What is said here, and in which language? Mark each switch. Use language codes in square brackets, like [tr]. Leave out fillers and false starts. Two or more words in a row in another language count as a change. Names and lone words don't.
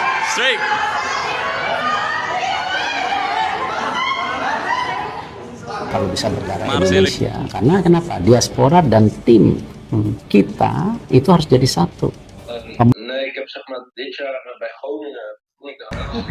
[en] Straight. [id] Kalau bisa berdarah Maaf, Indonesia, karena kenapa? Diaspora dan tim kita itu harus jadi satu. [nl] Nee, ik heb zeg maar dit jaar bij Groningen toen ik de Arabische